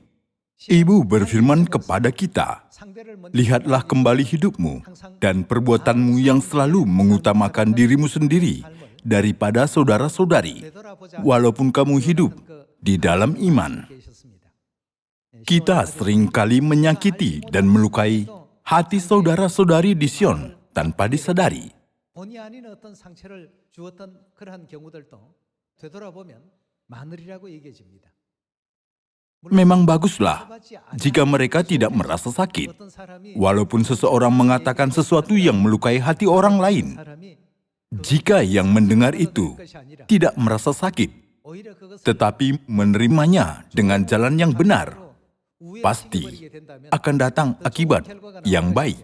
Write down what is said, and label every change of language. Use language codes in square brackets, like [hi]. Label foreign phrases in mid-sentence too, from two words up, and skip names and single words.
[id] Ibu berfirman kepada kita, lihatlah kembali hidupmu dan perbuatanmu yang selalu mengutamakan dirimu sendiri daripada saudara-saudari, walaupun kamu hidup di dalam iman. Kita seringkali menyakiti dan melukai hati saudara-saudari di Sion tanpa disadari. [ko] 본의 아닌 어떤 상처를 주었던 그러한 경우들도 되돌아보면 많으리라고 얘기해집니다. [id] Memang baguslah jika mereka tidak merasa sakit, walaupun seseorang mengatakan sesuatu yang melukai hati orang lain. Jika yang mendengar itu tidak merasa sakit, tetapi menerimanya dengan jalan yang benar, pasti akan datang akibat yang baik.